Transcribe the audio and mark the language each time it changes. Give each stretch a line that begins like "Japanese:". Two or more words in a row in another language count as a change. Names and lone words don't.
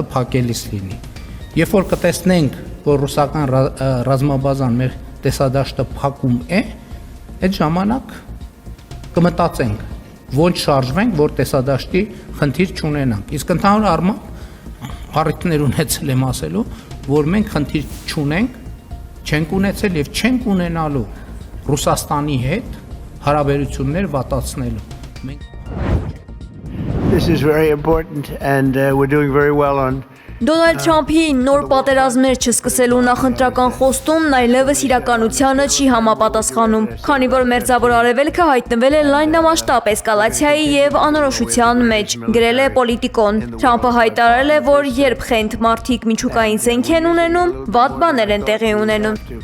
Armenian: փակելիս լինի։ Երբ որ կտեսնենք, որ ռուսական ռազմաբազան մեր տեսադաշտը փակում է, այդ ժամանակ կմտածենք, ոչ շարժվենք, որ տեսադաշտի խնդիր չունենանք։ Իսկ ընդհանուր առմամբ առիթներ ունեցել եմ ասելու, որ մենք խնդիր չունենք, չենք ունեցել եւ չենք ունենալու Ռուսաստանի հետ հարաբերություններ վատացնելու։
English: This is very important and we're doing very well on
Armenian: Դոնալդ Թրամփի նոր պատերազմներ չսկսելու նախընտրական խոստումն այլևս իրականությանը չի համապատասխանում, քանի որ Մերձավոր Արևելքը հայտնվել է լայնամասշտաբ էսկալացիայի եւ անորոշության մեջ, գրել է Պոլիտիկոն։ Թրամփը հայտարարել է, որ երբ խենթ մարդիկ միջուկային զենք են ունենում, վատ բաներ են տեղի ունենում։